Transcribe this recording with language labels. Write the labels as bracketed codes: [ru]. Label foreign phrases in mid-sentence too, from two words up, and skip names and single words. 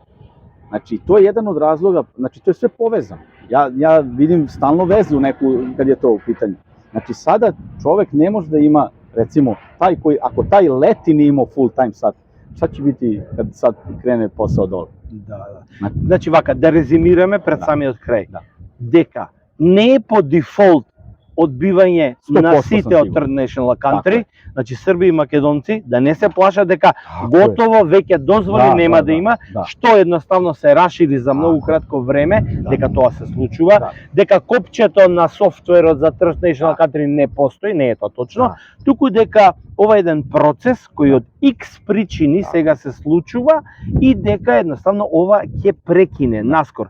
[sr] Znači, to je jedan od razloga, znači to je sve povezano. Ja vidim stalno vezu neku kad je to u pitanju. Znači, sada čovek ne može da ima, recimo, ako taj leti nije imao [en] full time [sr] sat, šta će biti kad sad krene posao dole? [mk] Значи вака, да резимираме пред самиот крај. Дека не е по дефолт одбивање на сите од [en] Third National Country, [mk] значи Срби и македонци, да не се плашат дека готово веќе дозволи нема да има, што едноставно се расшири за многу кратко време, дека тоа се случува, дека копчето на софтверот за [en] Third National Country [mk] не постои, не е тоа точно, туку дека ова е еден процес кој од X причини сега се случува и дека едноставно ова ќе прекине наскор.